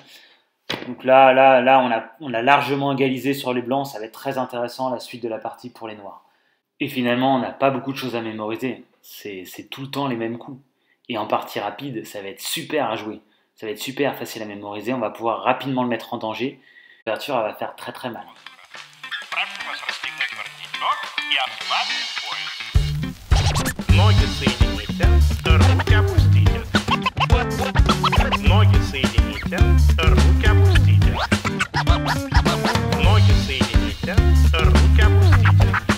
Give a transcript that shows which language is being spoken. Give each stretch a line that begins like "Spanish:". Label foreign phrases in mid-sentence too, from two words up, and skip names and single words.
French: Donc là, on a largement égalisé sur les blancs. Ça va être très intéressant la suite de la partie pour les noirs. Et finalement, on n'a pas beaucoup de choses à mémoriser. C'est tout le temps les mêmes coups. Et en partie rapide, ça va être super à jouer. Ça va être super facile à mémoriser. On va pouvoir rapidement le mettre en danger. L'ouverture, elle va faire très très mal.
Russian: Ноги соедините, руки опустите. Ноги соедините, руки опустите. Ноги соедините, руки опустите.